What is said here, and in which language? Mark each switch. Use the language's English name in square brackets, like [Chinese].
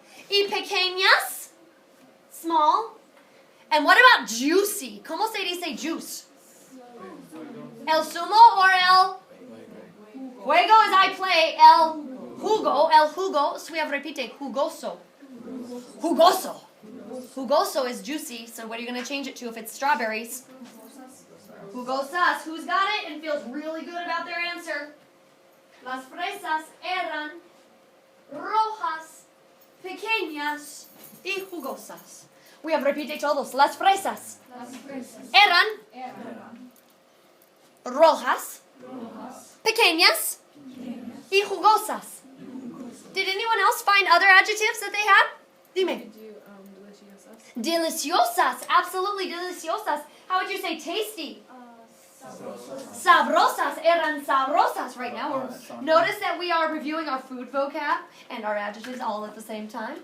[Spanish] Y pequeñas, [English] small. And what about juicy? [Spanish] ¿Cómo se dice juice? El zumo or el juego as I play, el jugo. [English] So we have repite, jugoso. Jugoso. Jugoso is juicy, so what are you going to change it to if it's strawberries? Jugosas. Who's got it and feels really good about their answer? [Spanish] Las fresas eran rojas, pequeñas y jugosas. [English] We have [Spanish] repite todos. Las fresas eran rojas, pequeñas y jugosas. [English] Did anyone else find other adjectives that they had? [Spanish] Dime. Deliciosas. Absolutely deliciosas. [English] How would you say tasty? Sabrosas. [Spanish] Eran sabrosas. [English] Right now, notice that we are reviewing our food vocab and our adjectives all at the same time.